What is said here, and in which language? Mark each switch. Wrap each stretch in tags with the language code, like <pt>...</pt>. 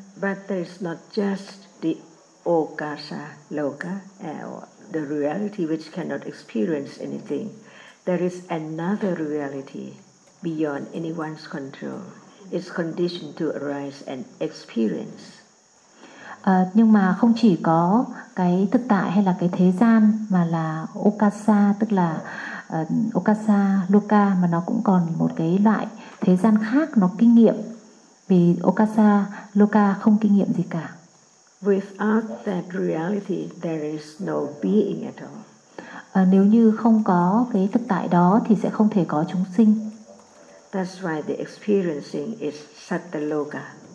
<en>But there is not just the okasa loka, the reality which cannot experience anything. There is another reality beyond anyone's control. It's conditioned to arise and experience.</en> <vi>Nhưng mà không chỉ có cái thực tại hay là cái thế gian mà là okasa, tức là okasa loka, mà nó cũng còn một cái loại thế gian khác nó kinh nghiệm. Vì okasa loka không kinh nghiệm gì cả.</vi> <en>Without that reality, there is no being at all.</en> <vi>Nếu như không có cái thực tại đó thì sẽ không thể có chúng sinh.</vi> <en>That's why the experiencing is satta loka.</en>